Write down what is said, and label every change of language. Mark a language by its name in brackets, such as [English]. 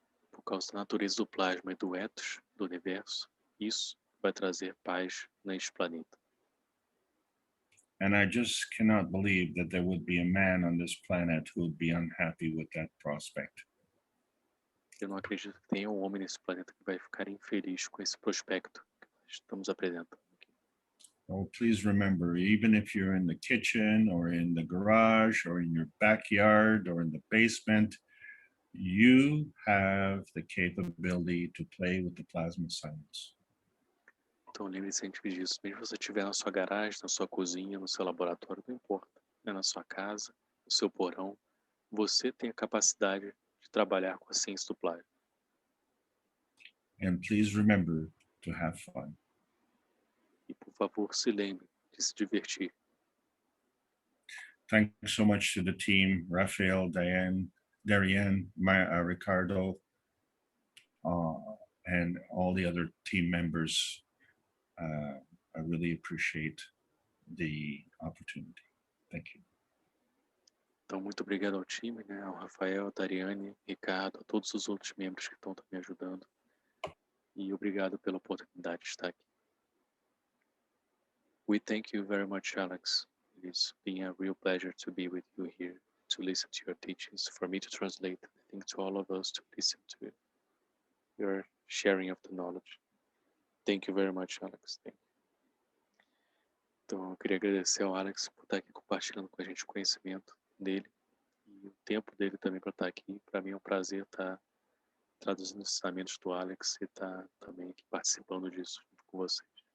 [Portuguese] Por causa da natureza do plasma e do ethos do universo, isso vai trazer paz neste planeta. [English] And I just cannot believe that there would be a man on this planet who would be unhappy with that prospect. [Portuguese] Eu não acredito que tenha um homem nesse planeta que vai ficar infeliz com esse prospecto que nós estamos apresentando aqui. [English] Oh, please remember, even if you're in the kitchen or in the garage or in your backyard or in the basement, you have the capability to play with the plasma science. [Portuguese] Então lembre-se sempre disso. Mesmo se você estiver na sua garagem, na sua cozinha, no seu laboratório, não importa. Né? Na sua casa, no seu porão, você tem a capacidade de trabalhar com a ciência do plasma. [English] And please remember to have fun. [Portuguese] E por favor, se lembre de se divertir. [English] Thanks so much to the team, Raphael, Diane, Darianne, Ricardo, and all the other team members. I really appreciate the opportunity. Thank you. [Portuguese] Então, muito obrigado ao time, né? Ao Rafael, Dariane, Ricardo, a todos os outros membros que estão me ajudando. E obrigado pela oportunidade de estar aqui. [English] We thank you very much, Alex. It's been a real pleasure to be with you here, to listen to your teachings, for me to translate, I think to all of us to listen to your sharing of the knowledge. Thank you very much, Alex. Thank you. [Portuguese] Então, eu queria agradecer ao Alex por estar aqui compartilhando com a gente o conhecimento dele e o tempo dele também para estar aqui. Para mim é um prazer estar traduzindo os ensinamentos do Alex e estar também aqui participando disso junto com vocês.